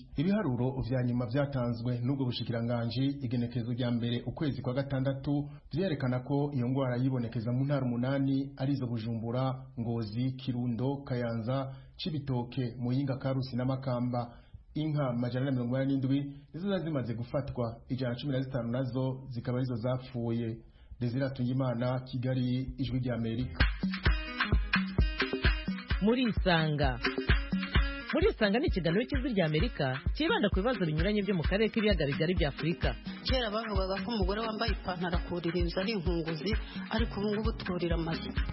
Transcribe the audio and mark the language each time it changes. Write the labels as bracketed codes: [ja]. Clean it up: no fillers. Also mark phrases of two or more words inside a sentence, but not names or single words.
[rn] Ibiharuro vya nyuma byatanzwe n'ubwo bushikiranganje igenekezo rya mbere ukwezi kwa 6 byerekana ko iyo ngwara yibonekeza mu ntara 8 arizo Bujumbura, Ngozi, Kirundo, Kayanza, Cibitoke, Muyinga, Karusi na Makamba. Inka 187 nizo zimaze gufatwa, 115 nazo zikaba arizo zapfuye. Desire Tungimana, Kigali, Ijwi rya Amerika. [rw] Muri Isanga ni ikiganiro cy'Ijwi rya Amerika kibanda ku bibazo binyuranye byo mu karere k'ibiyaga bigari bya Afurika. Kera bavugaga ko umugore wambaye ipantaro akuririza ari inkunguzi, ariko ubu ngubu turira amazi.